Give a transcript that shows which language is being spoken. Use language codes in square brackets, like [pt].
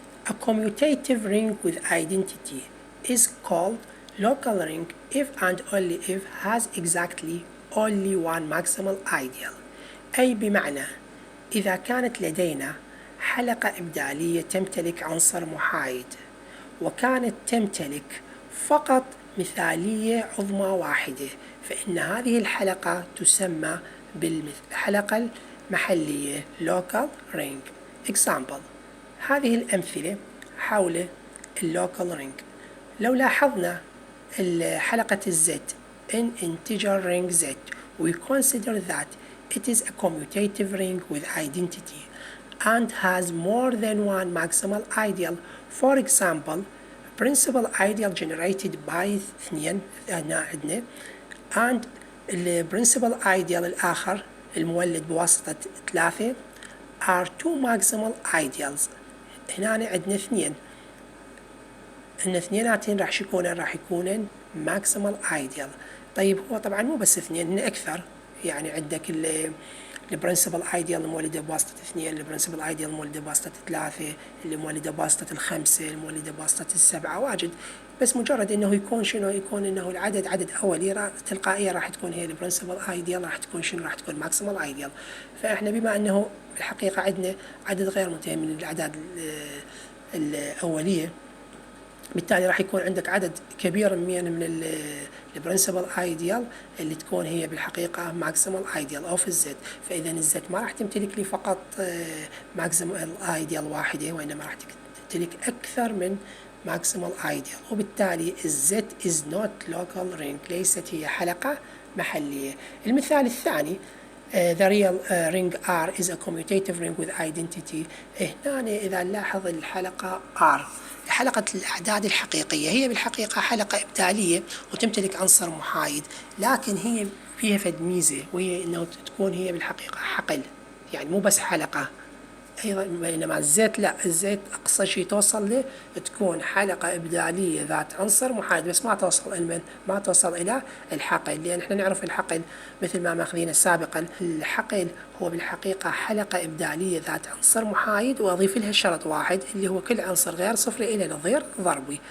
[en] a commutative ring with identity is called local ring if and only if has exactly only one maximal ideal، [ar] أي بمعنى إذا كانت لدينا حلقة إبدالية تمتلك عنصر محايد، وكانت تمتلك فقط مثالية عظمى واحدة، فإن هذه الحلقة تسمى بالحلقة المحلية local ring. example، هذه الأمثلة حول اللوكال رينج. لو لاحظنا حلقة الزد [en] in integer ring Z، we consider that it is a commutative ring with identity and has more than one maximal ideal. For example، principal ideal generated by 2 [ar] هنا عندنا [en] and principal ideal [ar] الآخر المولد بواسطة 3 [en] are 2 maximal ideals. [ar] هنا عندنا 2، ان اثنيناتين راح يكونن maximal ideal. طيب هو طبعا مو بس 2، هن اكثر، يعني عندك البرنسبل ايديال المولده بواسطه 2، البرنسبل ايديال المولده بواسطه 3، اللي مولده بواسطه 5، المولده بواسطه 7، واجد. بس مجرد انه يكون شنو؟ يكون انه العدد عدد اولي تلقائيا راح تكون هي البرنسبل ايديال، راح تكون شنو؟ راح تكون ماكسيمال ايديال. فاحنا بما انه بالحقيقه عندنا عدد غير منتهي من الاعداد الاوليه، بالتالي راح يكون عندك عدد كبير من البرنسبل ايديال اللي تكون هي بالحقيقه ماكسيمال ايديال اوف الزد. فاذا الزد ما راح تمتلك لي فقط ماكسيمال ايديال واحده، وانما راح تمتلك اكثر من ماكسيمال ايديال، وبالتالي الزد از نوت لوكال رينج، ليست هي حلقه محليه. المثال الثاني [en] the real ring R is a commutative ring with identity. [ar] هنا إذا نلاحظ الحلقة R، حلقة الأعداد الحقيقية، هي بالحقيقة حلقة إبدالية وتمتلك عنصر محايد، لكن هي فيها فد ميزة، وهي إنه تكون هي بالحقيقة حقل. يعني مو بس حلقة أيضا، بينما الزيت لا، الزيت أقصى شيء توصل له تكون حلقة إبدالية ذات عنصر محايد، بس ما توصل ما توصل إلى الحقل، لأن إحنا نعرف الحقل مثل ما ماخذينه سابقا، الحقل هو بالحقيقة حلقة إبدالية ذات عنصر محايد، وأضيف لها شرط واحد اللي هو كل عنصر غير صفري إلى نظير ضربي.